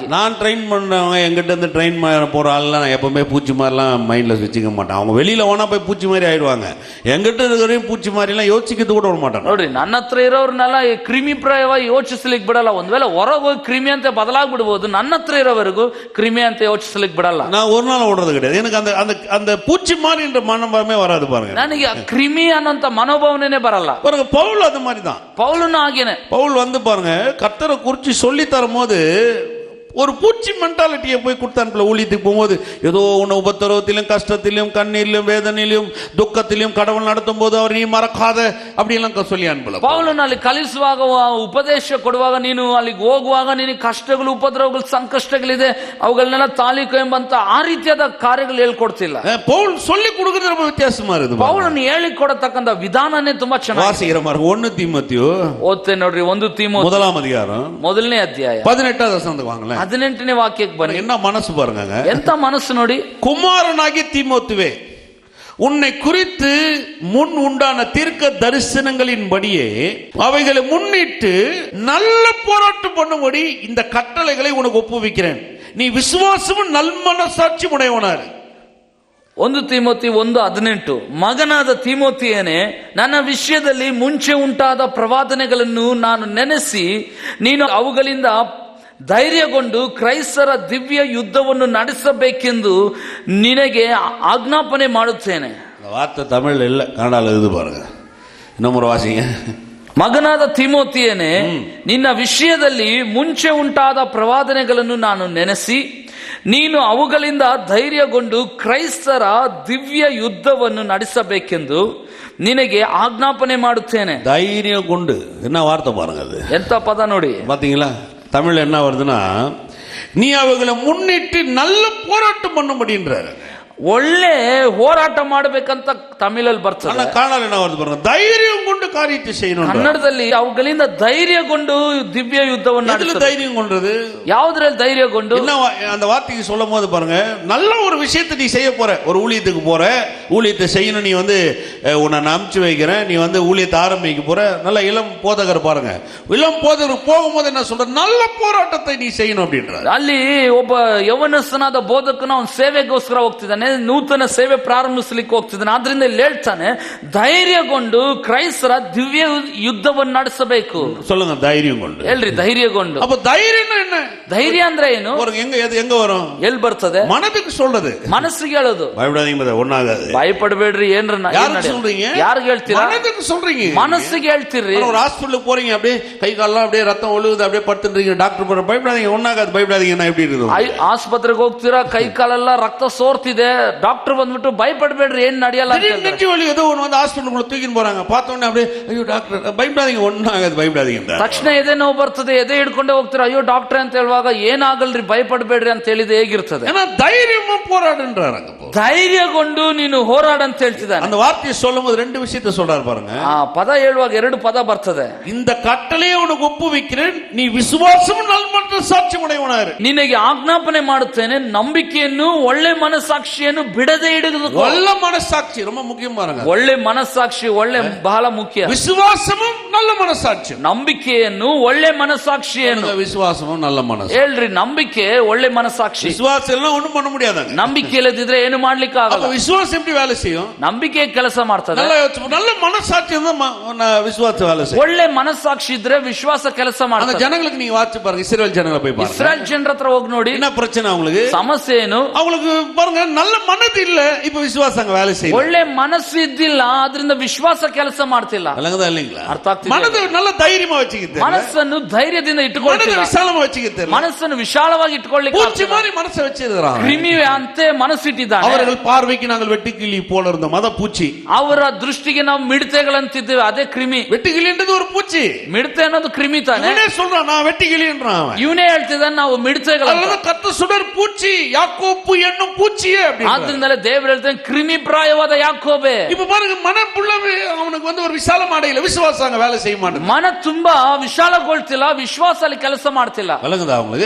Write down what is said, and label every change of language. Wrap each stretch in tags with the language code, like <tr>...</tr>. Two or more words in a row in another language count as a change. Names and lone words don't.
<ta>நான் ட்ரெயின் பண்ணவங்க எங்கிட்ட இருந்து ட்ரெயின் போற ஆள்லாம் நான் எப்பவுமே பூச்சி மாதிரிலாம் மைண்ட்ல வச்சுக்க மாட்டேன். அவங்க வெளியில வேணா போய் பூச்சி மாதிரி ஆயிடுவாங்க. எங்கிட்ட இருக்கிறவரையும் பூச்சி மாதிரி எல்லாம் யோசிக்கிறது கூட விட மாட்டேன்.</ta> <kn>ನೋಡ್ರಿ, ನನ್ನ ಹತ್ರ ಇರೋರ್ನೆಲ್ಲ ಕ್ರಿಮಿ ಪ್ರಾಯವಾಗಿ ಯೋಚಿಸ್ಲಿಕ್ಕೆ ಬಿಡಲ್ಲ. ಒಂದ್ ವೇಳೆ ಹೊರಗೆ ಹೋಗಿ ಕ್ರಿಮಿ ಅಂತ ಬದಲಾಗ್ಬಿಡ್ಬೋದು, ನನ್ನ ಹತ್ರ ಇರೋವರೆಗೂ ಕ್ರಿಮಿ ಅಂತ ಯೋಚಿಸ್ಲಿಕ್ಕೆ ಬಿಡಲ್ಲ.</kn> <ta>நான் ஒரு நாள் ஓடுறது கிடையாது. எனக்கு அந்த அந்த அந்த பூச்சி மாதிரி என்ற மனோபாவமே வராது பாருங்க.</ta> <kn>ನನಗೆ ಕ್ರಿಮಿ ಅನ್ನೋಂತ ಮನೋಭಾವನೆ ಬರಲ್ಲ.</kn> <ta>பாருங்க, பவுல் அது மாதிரி தான்.</ta> <kn>ಪೌಲನು ಹಾಗೇನೆ.</kn> <ta>பவுல் வந்து பாருங்க, கர்த்தரை குறிச்சு சொல்லி தரும் போது ஒரு பூச்சி மென்டாலிட்டியை போய் கொடுத்தான்ல. ஊழியத்துக்கு போகும்போது ஏதோ உன்னை உபத்திரவத்திலும் கஷ்டத்திலும் கண்ணீரிலும் வேதனையிலும் துக்கத்திலும் கடவுள் நடத்தும் போது அவர் நீ மறக்காத அப்படியெல்லாம் சொல்லி அனுப்பல.</ta> <kn>ಪೌಲನು ಅಲ್ಲಿ ಕಲಿಸುವಾಗ ಉಪದೇಶ ಕೊಡುವಾಗ ನೀನು ಅಲ್ಲಿಗೆ ಹೋಗುವಾಗ ನಿನಗೆ ಕಷ್ಟಗಳು ಉಪದ್ರವಗಳು ಸಂಕಷ್ಟಗಳಿದೆ ಅವುಗಳನ್ನೆಲ್ಲ ತಾಲೀಕು ಎಂಬಂತ ಆ ರೀತಿಯಾದ ಕಾರ್ಯಗಳು ಹೇಳ್ಕೊಡ್ತಿಲ್ಲ.</kn> <ta>பவுல் சொல்லி கொடுக்கிறது ரொம்ப வித்தியாசமா இருக்குது.</ta> <kn>ಪೌಲನು ಹೇಳಿ ಕೊಡತಕ್ಕಂತ ವಿಧಾನನೇ ತುಂಬಾ ಚೆನ್ನಾಗಿ.</kn> <ta>வாசிக்கிற மாதிரி 1 தீமோத்தேயு</ta> <kn>ಓದ್ತೇನೆ ನೋಡ್ರಿ. 1 ತಿಮೋಥೆಯ</kn> <ta>1ஆம் அதிகாரம்</ta> <kn>1ನೇ ಅಧ್ಯಾಯ</kn> <ta>18வது வசனத்துக்கு வாங்களேன்.</ta> <kn>18ನೇ ವಾಕ್ಯಕ್ಕೆ ಬನ್ನಿ.</kn> <ta>என்ன மனசு பாருங்க,</ta> <kn>ಎಂತ ಮನಸ್ಸು ನೋಡಿ.</kn> <ta>குமாரனாகிய தீமோத்தேயுவே, உன்னை குறித்து முன் உண்டான தீர்க்க தரிசனங்களின்படியே அவைகளை முன்னிட்டு நல்ல போராட்டம் பண்ணும்படி இந்த கட்டளைகளை உனக்கு ஒப்புவிக்கிறேன். நீ விசுவாசமும் நல்மனசாட்சி உடையவனாரு.</ta> <kn>1 ತಿಮೋಥಿ 1:18. ಮಗನಾದ ತಿಮೋಥಿಯನೇ, ನನ್ನ ವಿಷಯದಲ್ಲಿ ಮುಂಚೆ ಉಂಟಾದ ಪ್ರವಾದನೆಗಳನ್ನು ನಾನು ನೆನೆಸಿ ನೀನು ಅವುಗಳಿಂದ ಧೈರ್ಯಗೊಂಡು ಕ್ರೈಸ್ತರ ದಿವ್ಯ ಯುದ್ಧವನ್ನು ನಡೆಸಬೇಕೆಂದು ನಿನಗೆ ಆಜ್ಞಾಪನೆ ಮಾಡುತ್ತೇನೆ.</kn> <ta>வார்த்தை தமிழ் இல்ல, கன்னடால இது பாருங்க. இன்னொரு வாசிங்க.</ta> <kn>ಮಗನಾದ ತಿಮೋಥಿಯನೇ, ನಿನ್ನ ವಿಷಯದಲ್ಲಿ ಮುಂಚೆ ಉಂಟಾದ ಪ್ರವಾದನೆಗಳನ್ನು ನಾನು ನೆನೆಸಿ ನೀನು ಅವುಗಳಿಂದ ಧೈರ್ಯಗೊಂಡು ಕ್ರೈಸ್ತರ ದಿವ್ಯ ಯುದ್ಧವನ್ನು ನಡೆಸಬೇಕೆಂದು ನಿನಗೆ ಆಜ್ಞಾಪನೆ ಮಾಡುತ್ತೇನೆ.</kn> <ta>தைரியம் கொண்டு என்ன வார்த்தை பாருங்க, அது</ta> <kn>ಎಂತ ಪದ ನೋಡಿ.</kn> <ta>பாத்தீங்களா? தமிழ் என்ன வருதுன்னா, நீ அவைகளை முன்னிட்டு நல்ல போராட்டம் பண்ணும்படின்றாரு.</ta> <kn>ಒಳ್ಳೆ ಹೋರಾಟ ಮಾಡಬೇಕಂತ ತಮಿಳಲ್ಲಿ ಬರ್ತದೆ.</kn> <ta>ஆனா காணால என்ன வருது பாருங்க, தைரியம் கொண்டு காரியத்தை செய்யணும்.</ta> <kn>ಕನ್ನಡದಲ್ಲಿ ಅವುಗಳಿಂದ ಧೈರ್ಯಗೊಂಡು ದಿವ್ಯ ಯುದ್ಧವನ್ನು ನಡೆಸಬೇಕು.</kn> <ta>தைரியம் கொண்டது</ta> <kn>ಯಾವುದ್ರಲ್ಲಿ ಧೈರ್ಯಗೊಂಡು?</kn> <ta>என்ன அந்த வார்த்தைக்கு சொல்லும் போது பாருங்க, நல்ல ஒரு விஷயத்தை நீ செய்ய போற, ஒரு ஊழியத்துக்கு போற, ஊழியத்தை செய்யணும். நீ வந்து உன்னை அனுப்பிச்சு வைக்கிறேன், நீ வந்து ஊழியத்தை ஆரம்பிக்க போற. நல்ல இளம் போதகர் பாருங்க, இளம் போதகர் போகும்போது என்ன சொல்ற, நல்ல போராட்டத்தை நீ செய்யணும் அப்படின்றார்.</ta> <kn>ಅಲ್ಲಿ ಒಬ್ಬ ಯವನಸ್ಥನಾದ ಬೋಧಕನ ಅವನ ಸೇವೆಗೋಸ್ಕರ ಹೋಗ್ತಿದ್ದಾನೆ, ನೂತನ ಸೇವೆ ಪ್ರಾರಂಭಿಸಲಿಕ್ಕೆ ಹೋಗ್ತಿದ್ದಾನೆ. ಆದ್ರಿಂದ ಇಲ್ಲಿ ಹೇಳ್ತಾನೆ, ಧೈರ್ಯಗೊಂಡು ಕ್ರೈಸ್ತರ ದಿವ್ಯ ಯುದ್ಧವನ್ನು ನಡೆಸಬೇಕು.</kn> <ta>சொல்லுங்க, தைரியம் கொண்டு.</ta> <kn>ಹೇಳ್ರಿ, ಧೈರ್ಯಗೊಂಡು.</kn> <ta>அப்ப தைரியம் என்ன?</ta> <kn>ಧೈರ್ಯ ಅಂದ್ರೆ ಏನು?</kn> <ta>எங்க வரும்?</ta> <kn>ಎಲ್ಲಿ ಬರ್ತದೆ?</kn> <ta>மனதுக்கு சொல்றது,</ta> <kn>ಮನಸ್ಸಿಗೆ ಹೇಳೋದು.</kn> <ta>பயப்படாதீங்க, ஒண்ணாகாது.</ta> <kn>ಭಯಪಡಬೇಡ್ರಿ. ಏನ್ರ</kn> <ta>யாருக்கு சொல்றீங்க?</ta> <kn>ಯಾರಿಗೆ ಹೇಳ್ತೀರಾ?</kn> <ta>மனதுக்கு சொல்றீங்க,</ta> <kn>ಮನಸ್ಸಿಗೆ ಹೇಳ್ತೀರಿ.</kn> <ta>ஒரு ஹாஸ்பிடலுக்கு போறீங்க, அப்படியே கை கால்லாம் அப்படியே ரத்தம் ஒழுகுது, அப்படியே படுத்துறீங்க. டாக்டர் போற, பயப்படாதீங்க, ஒண்ணாகாது, பயப்படாதீங்க. எப்படி இருக்குது?</ta> <kn>ಆಸ್ಪತ್ರೆಗೆ ಹೋಗ್ತೀರಾ, ಕೈ ಕಾಲೆಲ್ಲ ರಕ್ತ ಸೋರ್ತಿದೆ, ಡಾಕ್ಟರ್ ಬಂದ್ಬಿಟ್ಟು ಭಯಪಡಬೇಡ್ರಿ, ಏನ್ ನಡೆಯಲ್ಲ.</kn> <ta>நெஞ்சு வலி ஏதோ ஒன்று வந்து ஹாஸ்பிடலுக்குள்ள தூக்கின்னு போறாங்க, பார்த்த உடனே அப்படியே ஐயோ டாக்டர் பயப்படாதீங்க, ஒண்ணாகாது, பயப்படாதீங்க.</ta> <kn>ತಕ್ಷಣ ಎದೆ ನೋವು ಬರ್ತದೆ, ಎದೆ ಹಿಡ್ಕೊಂಡೆ ಹೋಗ್ತೀರಾ, ಅಯ್ಯೋ ಡಾಕ್ಟರ್ ಅಂತ ಹೇಳುವಾಗ ಏನಾಗಲ್ರಿ, ಭಯಪಡಬೇಡ್ರಿ ಅಂತ ಹೇಳಿದ ಹೇಗಿರ್ತದೆ?</kn> <ta>ஏன்னா தைரியமா போராடுன்றாங்க.</ta> <kn>ಧೈರ್ಯಗೊಂಡು ನೀನು ಹೋರಾಡ ಅಂತ ಹೇಳ್ತಿದ್ದಾನೆ.</kn> <ta>அந்த வார்த்தையை சொல்லும் போது 2 விஷயத்தை சொல்றாரு பாருங்க.</ta> <kn>ಆ ಪದ ಹೇಳುವಾಗ 2 ಪದ ಬರ್ತದೆ.</kn> <ta>இந்த கட்டளையை உனக்கு ஒப்புவிக்கிறேன், நீ விசுவாசமும் நல்மற்ற சாட்சி உடையவனாரு.</ta> <kn>ನಿನಗೆ ಆಜ್ಞಾಪನೆ ಮಾಡುತ್ತೇನೆ, ನಂಬಿಕೆಯನ್ನು ಒಳ್ಳೆ ಮನಸ್ಸಾಕ್ಷಿಯನ್ನು ಬಿಡದೆ ಹಿಡಿದು. ಒಳ್ಳೆ ಮನಸ್ಸಾಕ್ಷಿ</kn> <ta>ரொம்ப முக்கியம் பாருங்க.</ta> <kn>ಒಳ್ಳೆ ಮನಸ್ಸಾಕ್ಷಿ ಒಳ್ಳೆ ಬಹಳ ಮುಖ್ಯ.</kn> <ta>விசுவாசமும் நல்ல மனசாட்சி.</ta> <kn>ನಂಬಿಕೆಯನ್ನು ಒಳ್ಳೆ ಮನಸ್ಸಾಕ್ಷಿಯನ್ನು.</kn> <ta>விசுவாசமும் நல்ல மனசு.</ta> <kn>ಹೇಳ್ರಿ, ನಂಬಿಕೆ ಒಳ್ಳೆ ಮನಸ್ಸಾಕ್ಷಿ.</kn> <ta>விசுவாசம் எல்லாம் ஒண்ணும் பண்ண முடியாது.</ta> <kn>ನಂಬಿಕೆ ಇಲ್ಲದಿದ್ರೆ ಏನು ಮಾಡ್ಲಿಕ್ಕೆ ಆಗಲ್ಲ.</kn> <ta>அப்ப விசுவாசம் எப்படி வேலை செய்யும்?</ta> <kn>ನಂಬಿಕೆ ಕೆಲಸ ಮಾಡ್ತದೆ.</kn> <ta>நல்ல மனசாட்சி தான் விசுவாச வேலை செய்யும்.</ta> <kn>ಒಳ್ಳೆ ಮನಸ್ಸಾಕ್ಷಿ ಇದ್ರೆ ವಿಶ್ವಾಸ ಕೆಲಸ</kn> <ta>அந்த</ta> <kn>ಮಾಡ್ತದೆ.</kn> <ta>ஜனங்களுக்கு நீங்க வாட்சி பாருங்க, இஸ்ரேல் ஜனங்களை போய் பாருங்க.</ta> <kn>ಇಸ್ರಾಯೇಲ್ ಜನರ ಹತ್ರ ಹೋಗಿ ನೋಡಿ,</kn> <ta>என்ன பிரச்சனை அவங்களுக்கு?</ta> <kn>ಸಮಸ್ಯೆ ಏನು?</kn> <ta>அவங்களுக்கு பாருங்க, நல்ல மனது இல்ல, இப்ப விசுவாசம் வேலை செய்யும்.</ta> <kn>ಒಳ್ಳೆ ಮನಸ್ಸು ಇದ್ದಿಲ್ಲ, ಅದರಿಂದ ವಿಶ್ವಾಸ ಕೆಲಸ ಮಾಡ್ತಿಲ್ಲ.</kn> <ta>இல்லைங்களா?</ta> <kn>ಅರ್ಥ ಆಗ್ತಿದೆ?</kn> <ta>மனது நல்ல தைரியமா வச்சுக்கிட்டு,</ta> <kn>ಮನಸ್ಸನ್ನು ಧೈರ್ಯದಿಂದ</kn> <ta>மனது</ta> <kn>ಇಟ್ಟುಕೊಳ್ತಿಲ್ಲ,</kn> <ta>விசாலமா வச்சுக்கிட்டு,</ta> <kn>ಮನಸ್ಸನ್ನು ವಿಶಾಲವಾಗಿ ಇಟ್ಟುಕೊಳ್ಳಿಕ್ಕೆ</kn> <ta>பூச்சி மாதிரி மனசை வச்சிருக்கிறாங்க.</ta> <kn>ಕ್ರಿಮಿ ಅಂತೆ ಮನಸ್ಸಿಟ್ಟಿದ್ದಾನೆ.</kn> <ta>அவர்கள் பார்வைக்கு நாங்கள் வெட்டுக்கிளி போல இருந்தோம், அத பூச்சி.</ta> <kn>ಅವರ ದೃಷ್ಟಿಗೆ ನಾವು ಮಿಡತೆಗಳಂತಿದ್ದೇವೆ, ಅದೇ ಕ್ರಿಮಿ.</kn> <ta>வெட்டுக்கிளின்றது ஒரு பூச்சி.</ta> <kn>ಮಿಡತೆ ಅನ್ನೋದು ಕ್ರಿಮಿ ತಾನೆ.</kn> <ta>இவனே சொல்றான் நான் வெட்டுக்கிளின்றான் அவன்.</ta> <kn>ಇವನೇ ಹೇಳ್ತಿದ್ದಾನೆ ನಾವು ಮಿಡತೆಗಳು.</kn> <ta>அதனால கர்த்தர் சுடர் பூச்சி, யாக்கோப்பு என்னும் பூச்சியே அப்படி.</ta> <kn>ಆದ್ರಿಂದಲೇ ದೇವರು ಹೇಳ್ತಾನೆ ಕ್ರಿಮಿ ಪ್ರಾಯವಾದ ಯಾಕೋಬೆ.</kn> <ta>இப்ப பாருங்க, மனப்புள்ளவே அவனுக்கு வந்து ஒரு விசாலம் அடையல, விசுவாசம் அங்க வேலை செய்ய மாட்டேங்குது.</ta> <kn>ಮನ ತುಂಬಾ ವಿಶಾಲಗೊಳ್ತಿಲ್ಲ, ವಿಶ್ವಾಸ ಅಲ್ಲಿ ಕೆಲಸ ಮಾಡ್ತಿಲ್ಲ.</kn> <ta>விளங்குதா உங்களுக்கு?</ta>